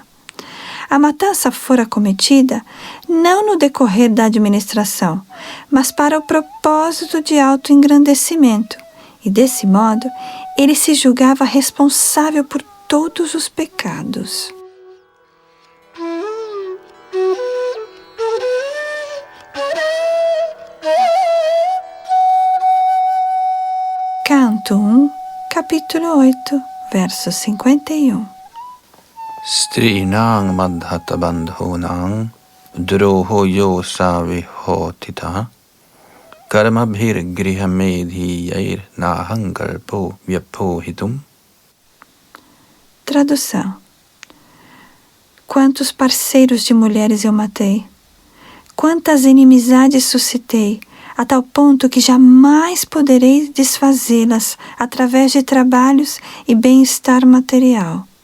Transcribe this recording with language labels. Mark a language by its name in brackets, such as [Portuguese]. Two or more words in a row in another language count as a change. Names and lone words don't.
[Portuguese] A matança fora cometida não no decorrer da administração, mas para o propósito de autoengrandecimento, e desse modo ele se julgava responsável por todos os pecados. Canto 1, capítulo 8, verso 51. [Sanskrit] Strinang madhata bandhunang droho yosa vihotita karma bhir griha medhiyair nahankalpo vyaphohitum. [Portuguese] Tradução: quantos parceiros de mulheres eu matei, quantas inimizades suscitei, a tal ponto que jamais poderei desfazê-las através de trabalhos e bem-estar material.